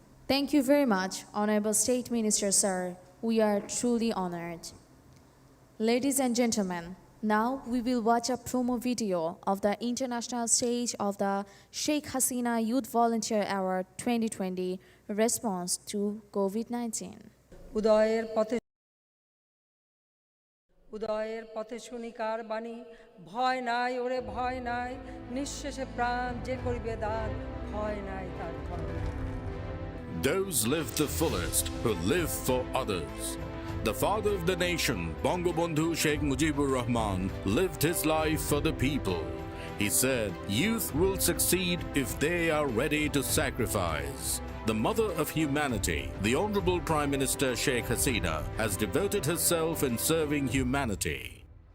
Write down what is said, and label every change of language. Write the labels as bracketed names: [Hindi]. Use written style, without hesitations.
[English] Thank you very much, Honorable State Minister, sir. We are truly honored. Ladies and gentlemen, now we will watch a promo video of the international stage of the Sheikh Hasina Youth Volunteer Award 2020 response to COVID-19. [Bangla] উদয়ের পথে শুনি কার বাণী ভয় নাই ওরে ভয় নাই নিঃশেষে প্রাণ যে করিবে দান ভয় নাই তার ভয় নাই [English] Those live the fullest who live for others. The father of the nation, Bangabandhu Sheikh Mujibur Rahman, lived his life for the people. He said, youth will succeed if they are ready to sacrifice. The mother of humanity, the Honorable Prime Minister Sheikh Hasina, has devoted herself in serving humanity.